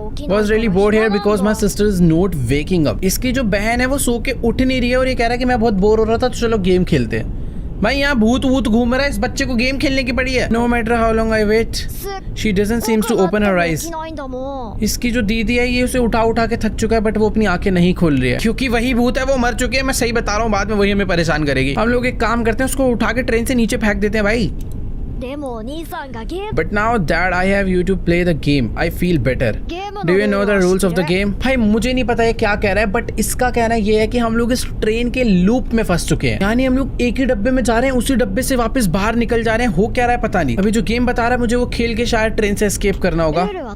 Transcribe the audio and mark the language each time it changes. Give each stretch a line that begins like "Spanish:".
English: Was really bored here because my sister is not waking up.
Hindi: इसकी जो बहन है वो सो के उठ नहीं रही है और ये कह रहा है कि मैं बहुत बोर हो रहा था तो चलो गेम खेलते हैं। भाई यहाँ भूत घूम रहा है, इस बच्चे को गेम खेलने की पड़ी है।
English: No matter how long I wait, she doesn't seems to open her eyes.
Hindi: इसकी जो दीदी है ये उसे उठा के थक चुका है, बट वो अपनी आंखें नहीं खोल रही है क्योंकि वही भूत है, वो मर चुकी है। मैं सही बता रहा हूँ, बाद में वही हमें परेशान करेगी। हम लोग एक काम करते हैं, उसको उठा के ट्रेन से नीचे फेंक देते हैं भाई।
English: But now that I have you to play the game, I feel better. Do you know the rules of the game?
Hindi: भाई मुझे नहीं पता ये क्या कह रहा है, बट इसका कहना ये है कि हम लोग इस ट्रेन के लूप में फंस चुके हैं। यानी हम लोग एक ही डब्बे में जा रहे हैं, उसी डब्बे से वापस बाहर निकल जा रहे हैं। हो क्या रहा है पता नहीं। अभी जो गेम बता रहा है मुझे वो खेल के शायद ट्रेन से एस्केप करना होगा।